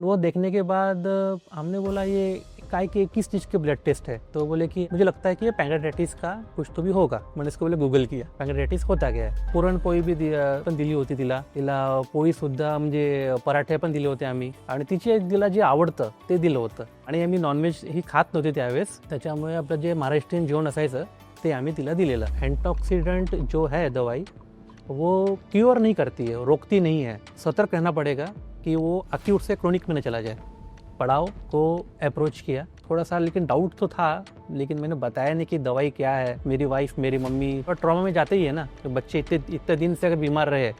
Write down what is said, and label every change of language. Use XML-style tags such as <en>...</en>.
<hi>वो देखने के बाद हमने बोला ये काय के किस चीज़ के ब्लड टेस्ट है, तो बोले कि मुझे लगता है कि ये पैंक्रेटाइटिस का कुछ तो भी होगा. मैंने इसको बोले गूगल किया, पैंक्रेटाइटिस होता</hi> <mr>काय आहे. पुरणपोळी बी पण दिली होती तिला. पोळी सुद्धा म्हणजे पराठे पण दिले होते आम्ही आणि तिला जे आवडतं ते दिलं होतं. आणि आम्ही नॉनव्हेज ही खात नव्हते त्यावेळेस, त्याच्यामुळे आपलं जे महाराष्ट्रीयन जेवण असायचं ते आम्ही तिला दिलेलं.</mr> <hi>एंटॉक्सिडेंट जो है दवाई वो क्योर नहीं करती है, रोकती नहीं है. सतर्क रहना पड़ेगा कि वो अक्यूट से क्रोनिक में न चला जाए. पड़ाव को अप्रोच किया, थोड़ा सा लेकिन डाउट तो था, लेकिन मैंने बताया नहीं कि दवाई क्या है. मेरी वाइफ, मेरी मम्मी और ट्रॉमा में जाते ही है ना, तो बच्चे इतने दिन से अगर बीमार रहे.</hi>